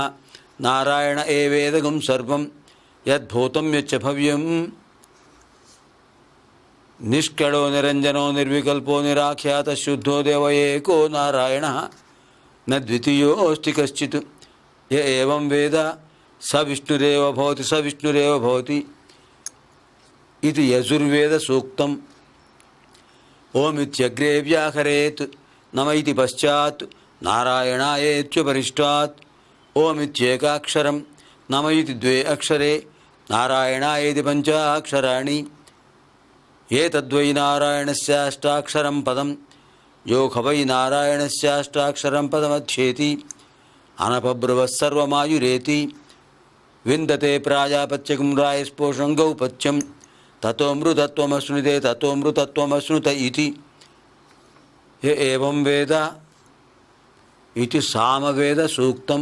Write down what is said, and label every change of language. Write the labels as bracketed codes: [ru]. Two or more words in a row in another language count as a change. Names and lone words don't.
[sa] नारायण एवेदगं सर्वं यद्भूतं यच्च भव्यं निष्कळो निरञ्जनो निर्विकल्पो निराख्यातः शुद्धो देव एको नारायणः न द्वितीयोऽस्ति कश्चित्। य एवं वेद स विष्णुरेव भवति स विष्णुरेव भवति इति यजुर्वेद सूक्तम्। ఓమిత్యగ్రే వ్యాహరేత్ నమ ఇతి పశ్చాత్ నారాయణాయేత్యుపరిష్టాత్ ఓమిత్యేకాక్షరం నమ ఇతి ద్వే అక్షరే నారాయణాయేతి పంచాక్షరాణి ఏతద్వై నారాయణస్యాష్టాక్షరం పదం యో ఖవై నారాయణస్యాష్టాక్షరం పదమధ్యేతి అనపబ్రువస్సర్వమాయురేతి విందతే ప్రాజాపత్యకం రాయస్పోషం గౌపత్యం తతోమృతత్వమశ్నుతే తతోమృతత్వమశ్నుత ఇతి య ఏవం వేద ఇతి సామవేద సూక్తం.